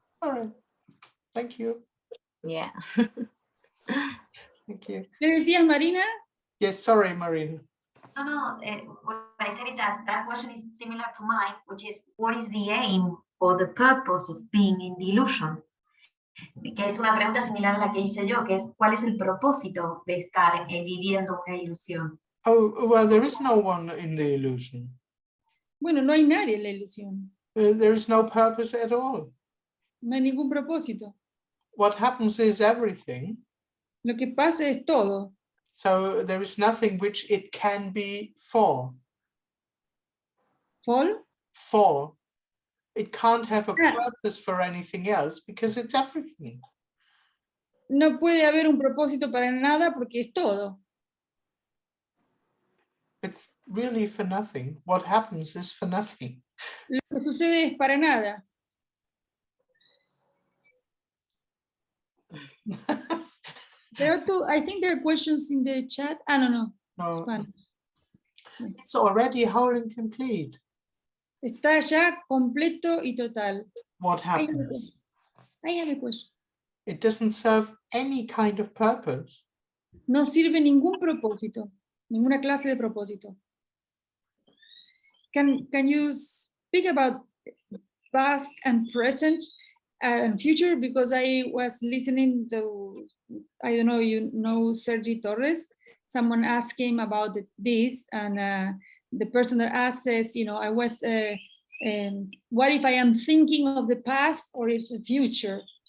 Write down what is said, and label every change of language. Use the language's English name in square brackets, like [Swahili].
[English] All right. Thank you. Yeah. Thank you. [Spanish] ¿Qué decías, Marina? [English] Yes, sorry, Marina. No, what I said is that question is similar to mine, which is what is the aim or the purpose of being in the illusion? [Spanish] Que es una pregunta similar a la que hice yo, que es ¿cuál es el propósito de estar viviendo una ilusión? [English] Oh, well, there is no one in the illusion. [Spanish] Bueno, no hay nadie en la ilusión. [English] There is no purpose at all. [Spanish] No hay ningún propósito. [English] What happens is everything. [Spanish] Lo que pasa es todo. [English] So there is nothing which it can be for. ¿Fall? For. It can't have a Ah. purpose for anything else because it's everything. [Spanish] No puede haber un propósito para nada porque es todo. [English] It's really for nothing. What happens is for nothing. [Spanish] Lo que sucede es para nada. [English] I think there are questions in the chat. No. No, Spanish. it's already whole and complete. [Spanish] Está ya completo y total. [English] What I have a happens? question. I have a question. It doesn't serve any kind of purpose. [Spanish] No sirve ningún propósito, ninguna clase de propósito. [English] Can you speak about past and present and future? Because I was listening to, I don't know, you know Sergi Torres. Someone asked him about this, and the person that asked says, you know, I was, what if I am thinking of the past or the future?